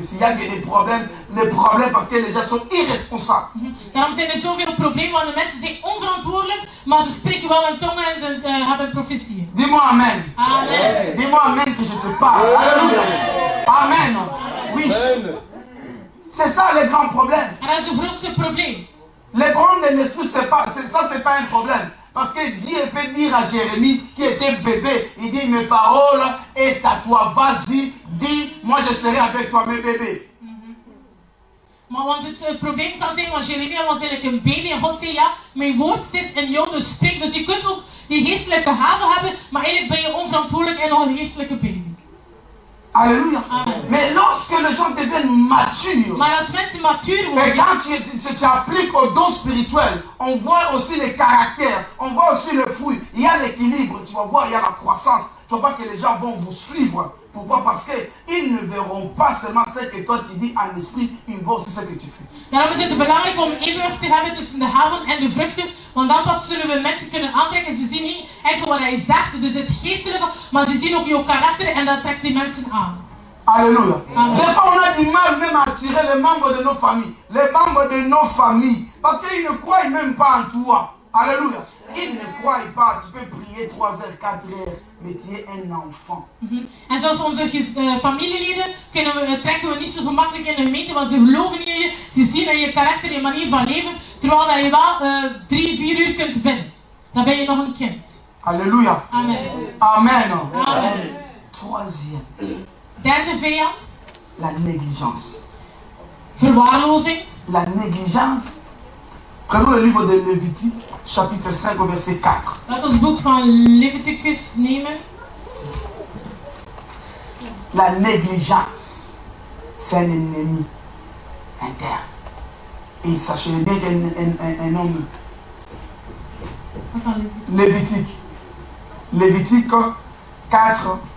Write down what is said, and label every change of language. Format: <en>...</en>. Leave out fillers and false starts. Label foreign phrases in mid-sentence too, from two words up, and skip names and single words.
<fr>Il n'y a que des problèmes parce que les gens sont irresponsables.</fr> <nl>Daarom zijn er zoveel problemen, want de mensen zijn onverantwoordelijk, maar ze spreken wel in tongen en ze hebben profetieën.</nl> <fr>Dis-moi amen. Amen. Dis-moi amen que je te parle. Alléluia. Amen. Oui. C'est ça le grand problème.</fr> <nl>En dat is het grootste probleem.</nl> <fr>Le problème de l'esprit, c'est pas un problème. Parce que Dieu peut dire à Jérémie, qui était bébé, il dit, mes paroles est à toi, vas-y, dis, moi je serai avec toi, mes bébés.</fr> <nl>Maar want het probleem kan zijn, want Jeremia was eigenlijk een baby en God zei, ja, mijn woord zit in jou, dus spreek. Dus je kunt ook die geestelijke gave hebben, maar eigenlijk ben je onverantwoordelijk en nog een geestelijke baby.</nl> <fr>Alléluia. Amen. Mais lorsque les gens deviennent matures,</fr> <nl>Maar als mensen matuur</nl> <fr>et</fr> <nl>worden,</nl> <fr>quand tu appliques aux dons spirituels, on voit aussi les caractères, on voit aussi le fruit. Il y a l'équilibre, tu vas voir, il y a la croissance. Tu vas voir que les gens vont vous suivre. Pourquoi? Parce qu'ils ne verront pas seulement ce que toi tu dis en esprit, ils voient aussi ce que tu fais.</fr> <nl>daarom is het belangrijk om evenwicht te hebben tussen de gaven en de vruchten, want dan pas zullen we mensen kunnen aantrekken. Ze zien niet enkel wat hij zegt, dus het geestelijke, maar ze zien ook jouw karakter en dat trekt die mensen aan.</nl> <fr>Alléluia. Amen. Des fois, on a du mal même à attirer les membres de nos familles. Les membres de nos familles. Parce qu'ils ne croient même pas en toi. Alléluia. Ils ne croient pas. Tu peux prier 3 heures, 4 heures. Mais tu es un enfant.</fr> <nl>En zoals onze familieleden trekken we niet zo gemakkelijk in de gemeente, want ze geloven in je, ze zien in je karakter, je manier van leven, terwijl dat je wel 3-4 uur kunt bidden. Dan ben je nog een kind.</nl> <fr>Alléluia. Amen. Amen. Amen. Troisième.</fr> <nl>Derde vijand,</nl> <fr>La négligence.</fr> <nl>verwaarlozing.</nl> <fr>La négligence. Prenons le livre de Lévitique, chapitre 5, verset 4.</fr> <nl>Laat ons boek van Leviticus nemen.</nl> <fr>La négligence, c'est un ennemi interne. Et sachez bien qu'un homme,</fr> <nl>Wat van Leviticus?</nl> <fr>Lévitique 4,</fr>